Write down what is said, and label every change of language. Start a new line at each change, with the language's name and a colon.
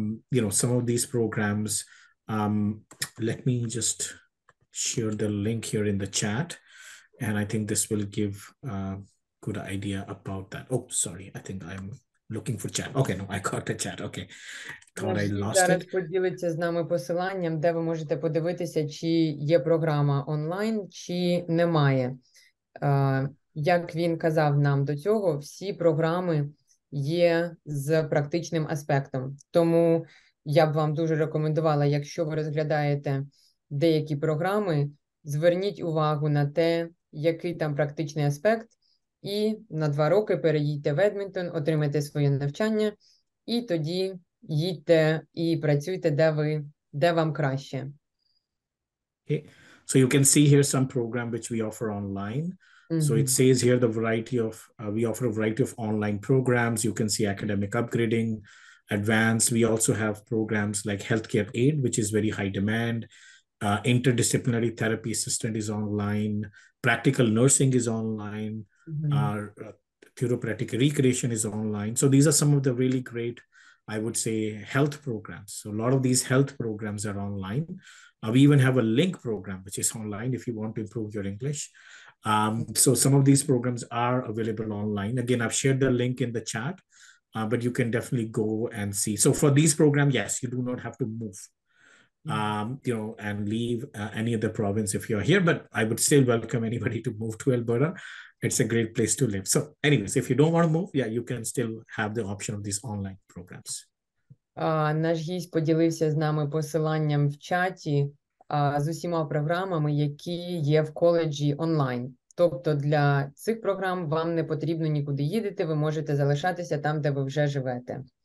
English: You know, some of these programs, let me just share the link here in the chat. And I think this will give a good idea about that. Oh, sorry. I think I'm looking for chat. Okay, no, I got the chat. Okay. Thought I lost
Ukrainian: зараз
English: it.
Ukrainian: поділиться з нами посиланням, де ви можете подивитися, чи є програма онлайн, чи немає. Як він казав нам до цього, всі програми є з практичним аспектом. Тому я б вам дуже рекомендувала, якщо ви розглядаєте деякі програми, зверніть увагу на те, який там практичний аспект, і на 2 роки переїдьте в Едмонтон, отримайте своє навчання, і тоді їдьте і працюйте, де вам краще.
English: Okay. So you can see here some program which we offer online. So it says here we offer a variety of online programs. You can see academic upgrading, advanced. We also have programs like healthcare aid, which is very high demand. Interdisciplinary therapy assistant is online. Practical nursing is online. Therapeutic recreation is online. So these are some of the really great, I would say, health programs. So a lot of these health programs are online. We even have a link program, which is online if you want to improve your English. So some of these programs are available online. Again, I've shared the link in the chat, but you can definitely go and see. So for these programs, yes, you do not have to move, you know, and leave any other province if you're here, but I would still welcome anybody to move to Alberta it's a great place to live. So anyways, if you don't want to move, yeah, you can still have the option of these online programs.
Ukrainian: Наш гість поділився з нами посиланням в чаті з усіма програмами, які є в коледжі онлайн. Тобто для цих програм вам не потрібно нікуди їдете, ви можете залишатися там, де ви вже живете.